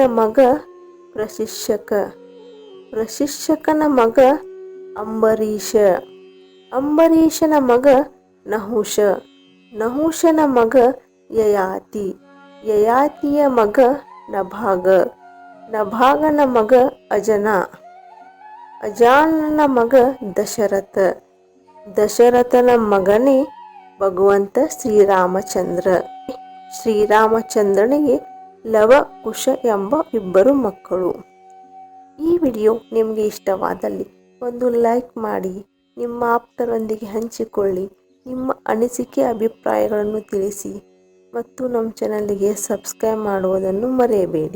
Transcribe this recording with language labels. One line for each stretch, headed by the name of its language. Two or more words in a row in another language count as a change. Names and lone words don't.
Kannada: ಮಗ ಪ್ರಶಿಕ್ಷಕ, ಪ್ರಶಿಕ್ಷಕನ ಮಗ ಅಂಬರೀಷ, ಅಂಬರೀಷನ ಮಗ ನಹುಷ, ನಹುಷನ ಮಗ ಯಯಾತಿ, ಯಯಾತಿಯ ಮಗ ನಭಾಗ, ನಭಾಗನ ಮಗ ಅಜನ, ಅಜಾನನ ಮಗ ದಶರಥ, ದಶರಥನ ಮಗನೇ ಭಗವಂತ ಶ್ರೀರಾಮಚಂದ್ರ. ಶ್ರೀರಾಮಚಂದ್ರನಿಗೆ ಲವ ಕುಶ ಎಂಬ ಇಬ್ಬರು ಮಕ್ಕಳು. ಈ ವಿಡಿಯೋ ನಿಮಗೆ ಇಷ್ಟವಾದಲ್ಲಿ ಒಂದು ಲೈಕ್ ಮಾಡಿ, ನಿಮ್ಮ ಆಪ್ತರೊಂದಿಗೆ ಹಂಚಿಕೊಳ್ಳಿ, ನಿಮ್ಮ ಅನಿಸಿಕೆ ಅಭಿಪ್ರಾಯಗಳನ್ನು ತಿಳಿಸಿ ಮತ್ತು ನಮ್ಮ ಚಾನಲ್ಗೆ ಸಬ್ಸ್ಕ್ರೈಬ್ ಮಾಡುವುದನ್ನು ಮರೆಯಬೇಡಿ.